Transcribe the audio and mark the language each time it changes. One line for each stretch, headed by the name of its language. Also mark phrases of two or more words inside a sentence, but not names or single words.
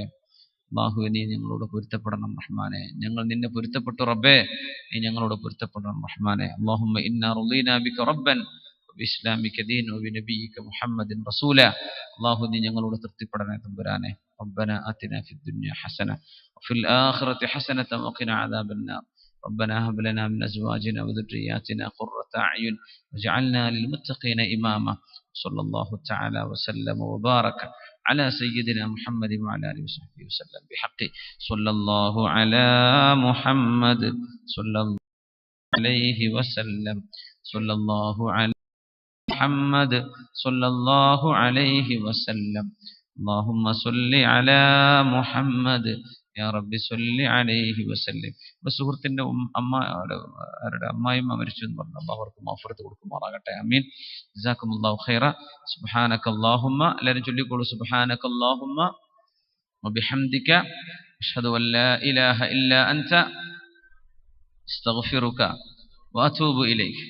Malayalam: അല്ലാഹുവേ നീ ഞങ്ങളോട് പൊരുത്തപ്പെടണം റഹ്മാനെ. ഞങ്ങൾ നിന്നെ പൊരുത്തപ്പെട്ടു റബ്ബേ, നീ ഞങ്ങളോട് പൊരുത്തപ്പെടണം റഹ്മാനെ.
Arabic: اللهم إنا رضينا بك ربا وبالإسلام دينا وبنبيك محمد رسولا.
Malayalam: അല്ലാഹു നീ ഞങ്ങളോട് തൃപ്തിപ്പെടണേ തമ്പുരാനെ.
Arabic: ربنا آتنا في الدنيا حسنة وفي الآخرة حسنة وقنا عذاب النار. ربنا هب لنا من أزواجنا وذرياتنا قرة أعين واجعلنا للمتقين إماما. صلى الله تعالى وسلم وبارك على سيدنا محمد وعلى آله وصحبه وسلم بحق صلى الله على محمد صلى الله عليه وسلم صلى الله على محمد صلى الله عليه وسلم. اللهم صل على محمد يا رب صل عليه وسلم.
Malayalam: നമ്മുടെ സുഹൃത്തിന്റെ അമ്മായിയും മരിച്ചു എന്ന് പറഞ്ഞു. അല്ലാഹു അവർക്ക് മഗ്ഫിറത്ത് കൊടുക്കുമാറാകട്ടെ.
Arabic: آمين. جزاكم الله خيرا. സുബ്ഹാനകല്ലാഹുമ്മ,
Malayalam: എല്ലാവരും ചൊല്ലിക്കോളൂ.
Arabic: سبحانك اللهم وبحمدك أشهد أن لا إله إلا أنت أستغفرك وأتوب إليك.